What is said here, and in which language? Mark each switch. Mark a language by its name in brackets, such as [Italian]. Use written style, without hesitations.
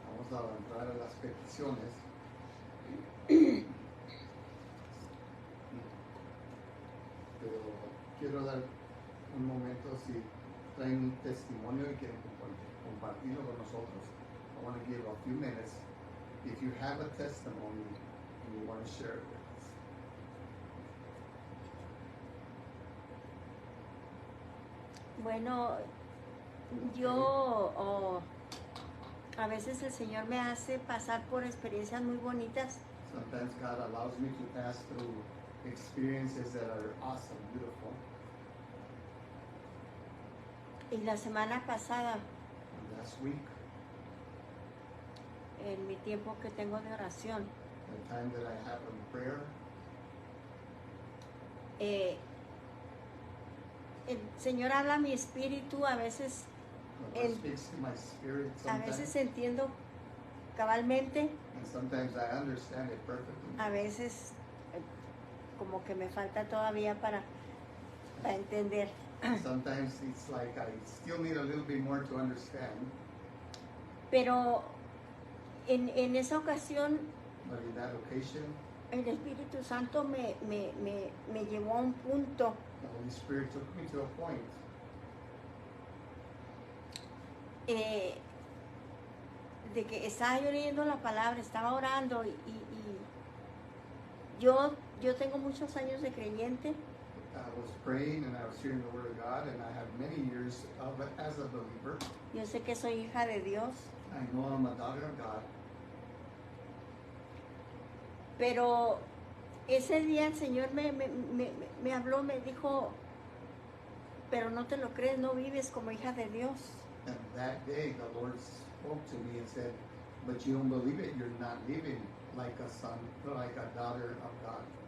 [Spanish] Vamos a entrar a las peticiones. Pero quiero dar un momento si traen un testimonio y quieren compartirlo con nosotros. [English] I want to give a few minutes. If you have a testimony and you want to share it with us. [Spanish] Bueno, yo a veces el Señor me hace pasar por experiencias muy bonitas. [English] Sometimes God allows me to pass through experiences that are awesome, beautiful. [Spanish] Y la semana pasada, [English] And last week, [Spanish] en mi tiempo que tengo de oración, [English] the time that I have in prayer, [Spanish] el Señor habla a mi espíritu, a veces [English] the Lord speaks to my spirit [Spanish] a veces [English] sometimes, [Spanish] entiendo cabalmente, [English] and sometimes I understand it perfectly. [Spanish] a veces como que me falta todavía para entender. [English] Sometimes it's like I still need a little bit more to understand, [Spanish] Pero en esa ocasión [English] but in that occasion, [Spanish] el Espíritu Santo me llevó a un punto [English] the Holy Spirit took me to a point [Spanish] de que estaba yo leyendo la palabra, estaba orando y yo tengo muchos años de creyente. [English] I was praying and I was hearing the Word of God, and I have many years of it as a believer. [Spanish] Yo sé que soy hija de Dios, [English] I know I'm a daughter of God, [Spanish] pero ese día el Señor me habló, me dijo, pero no te lo crees, no vives como hija de Dios. [English] and that day the Lord spoke to me and said, but you don't believe it, you're not living like a son, like a daughter of God.